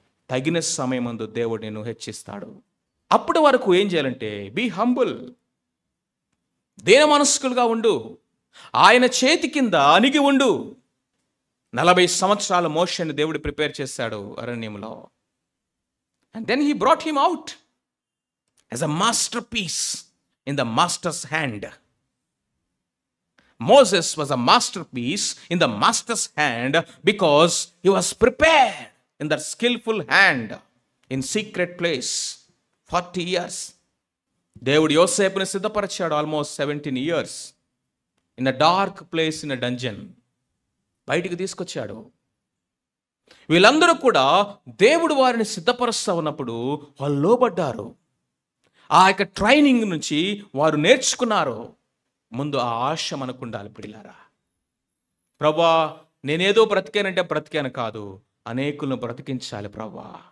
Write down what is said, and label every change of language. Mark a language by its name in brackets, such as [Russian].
[Telugu] తగిన సమయమందు దేవుడు నిన్ను హెచ్చిస్తాడు. అప్పటి వరకు ఏం చేయాలంటే [English] be humble, [Telugu] దీన మనస్కులుగా ఉండు, ఆయన చేతి కింద అణిగి ఉండు. 40 సంవత్సరాల మోషేని దేవుడు ప్రిపేర్ చేశాడు అరణ్యంలో. [English] And then he brought him out as a masterpiece in the master's hand. Moses was a masterpiece in the master's hand because he was prepared in that skillful hand in secret place 40 years. [Telugu] దేవుడు యోసేపుని సిద్ధపరిచాడు [English] Almost 17 years in a dark place in a dungeon. [Telugu] బయటికి తీసుకొచ్చాడు. వీళ్ళందరూ కూడా దేవుడు వారిని సిద్ధపరుస్తూ ఉన్నప్పుడు వాళ్ళు లోబడ్డారు. ఆ యొక్క ట్రైనింగ్ నుంచి వారు నేర్చుకున్నారు. ముందు ఆ ఆశ మనకు ఉండాలి పిల్లారా. ప్రభా నేనేదో బ్రతికానంటే బ్రతికాను కాదు, అనేకులను బ్రతికించాలి ప్రభా.